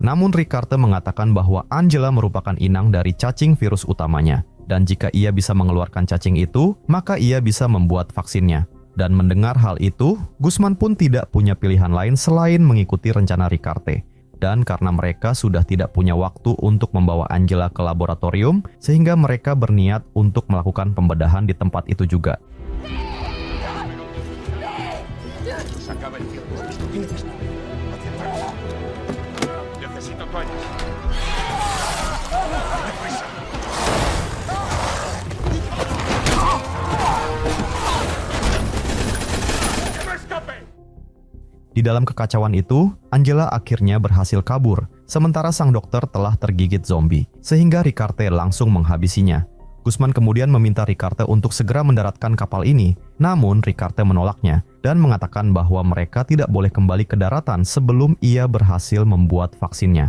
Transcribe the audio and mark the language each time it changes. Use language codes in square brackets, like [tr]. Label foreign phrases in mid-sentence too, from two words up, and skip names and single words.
[id] Namun Ricarte mengatakan bahwa Angela merupakan inang dari cacing virus utamanya, dan jika ia bisa mengeluarkan cacing itu, maka ia bisa membuat vaksinnya. Dan mendengar hal itu, Guzman pun tidak punya pilihan lain selain mengikuti rencana Ricarte. Dan karena mereka sudah tidak punya waktu untuk membawa Angela ke laboratorium, sehingga mereka berniat untuk melakukan pembedahan di tempat itu juga. [es] Se acaba el tiempo. Tiene que estar. Concentrarse. Necesito toallas. ¡Deprisa! ¡Que no escape! [id] Di dalam kekacauan itu, Angela akhirnya berhasil kabur, sementara sang dokter telah tergigit zombie, sehingga Ricarte langsung menghabisinya. Guzman kemudian meminta Ricarte untuk segera mendaratkan kapal ini, namun Ricarte menolaknya dan mengatakan bahwa mereka tidak boleh kembali ke daratan sebelum ia berhasil membuat vaksinnya.